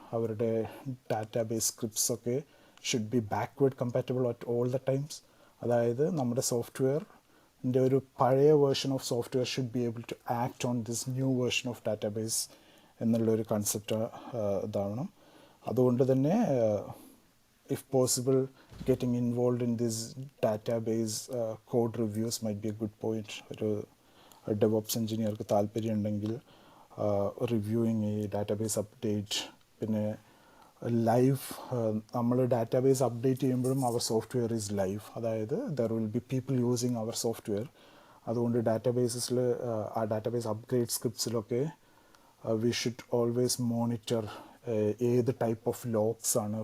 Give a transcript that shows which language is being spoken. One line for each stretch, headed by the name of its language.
English: അവരുടെ database scripts ഒക്കെ should be backward compatible at all the times.
Malayalam: അതായത് നമ്മുടെ സോഫ്റ്റ്വെയറിൻ്റെ ഒരു പഴയ
English: version of software should be able to act on this new version of database
Malayalam: എന്നുള്ളൊരു concept ഇതാവണം. അതുകൊണ്ട് തന്നെ
English: if possible, getting involved in this database code reviews might be a good point.
Malayalam: ഒരു DevOps എഞ്ചിനീയർക്ക് താല്പര്യം ഉണ്ടെങ്കിൽ റിവ്യൂയിങ് ഈ database update, പിന്നെ live നമ്മൾ database update ചെയ്യുമ്പോഴും അവർ
English: Software is live. അതായത് there will be people using our software.
Malayalam: അതുകൊണ്ട് ഡാറ്റാബേസിൽ ആ database upgrade സ്ക്രിപ്റ്റ്സിലൊക്കെ
English: We should always monitor ഏത് type of logs ആണ്.